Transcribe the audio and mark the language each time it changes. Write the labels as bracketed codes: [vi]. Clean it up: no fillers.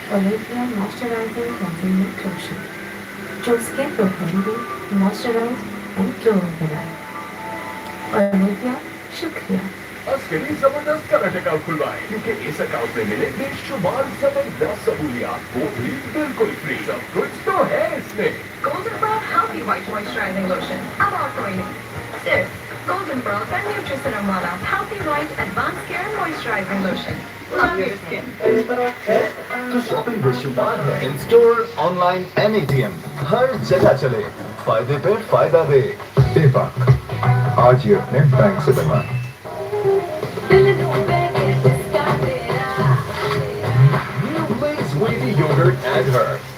[hi] Olivia moisturising concealer lotion जो skin को healthy, moisturise and glowing बनाए। ओलिविया शुक्रिया। उसके लिए जबरदस्त करंट अकाउंट खुलवाएं क्योंकि इस अकाउंट में मिले बेशुमार जबरदस्त सहूलियात वो भी बिल्कुल फ्री। सब कुछ तो है इसमें। Golden Brown Healthy White Moisturizing Lotion अब ऑफर में सिर्फ Golden Brown का न्यूट्रिशन वाला Healthy White Advanced Care Moisturizing Lotion। [en] Love your skin। [hi] तो शॉपिंग बेशुमार है। इन स्टोर, ऑनलाइन, एनएटीएम, हर जगह चले। फायदे पे फायदा दे। बेबाक आज ही अपने बैंक से बनवाएं। [en] New Lay's Wavy Yogurt and Her.